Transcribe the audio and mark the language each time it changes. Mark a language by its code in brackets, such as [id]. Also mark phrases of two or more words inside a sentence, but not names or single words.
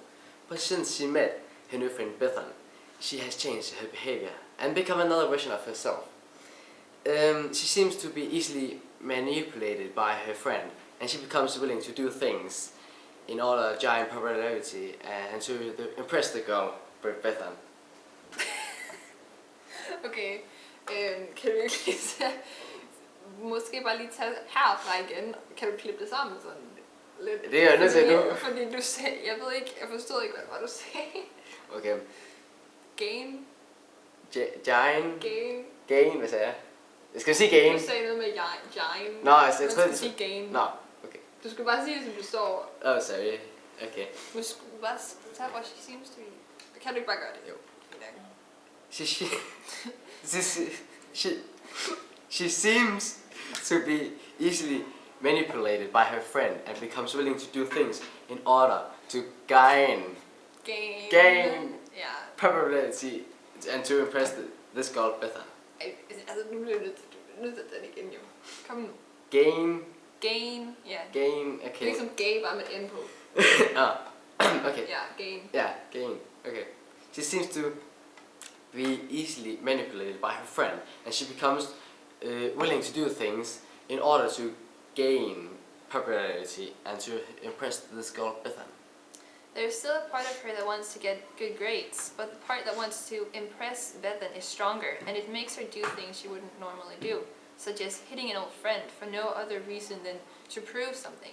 [en] But since she met her new friend Bethan, she has changed her behavior and become another version of herself. She seems to be easily manipulated by her friend, and she becomes willing to do things in order to gain popularity and to impress the girl, Bethan. [da] Okay, kan du ikke måske bare lige tage herfra igen? Kan du klippe det sammen sådan lidt? Det er jeg nødt til nu. Fordi du sagde, jeg ved ikke, jeg forstod ikke, hvad du sagde. Okay. Gain. Gain, hvad sagde jeg? Jeg skal sige gain. Du sagde noget med gain. Nå, altså, jeg troede, du skulle sige gain. Nå, okay. Du skulle bare sige det, som du står. [en] Oh, sorry. Okay. [da] Du skulle bare tage, hvor [en] she seems to be. [da] Kan du ikke bare gøre det? Jo. [en] She seems to be easily manipulated by her friend and becomes willing to do things in order to gain popularity and to impress this girl Bethan. [da] Altså, nu bliver det nødt til den igen, jo. Kom nu. Gain, ja. Gain, okay. Det er ligesom gay, bare med N på. Okay. Ja, gain. [en] Yeah, gain, okay. She seems to be easily manipulated by her friend, and she becomes willing to do things in order to gain popularity and to impress this girl Bethan. There's still a part of her that wants to get good grades, but the part that wants to impress Bethan is stronger, and it makes her do things she wouldn't normally do, such as hitting an old friend for no other reason than to prove something.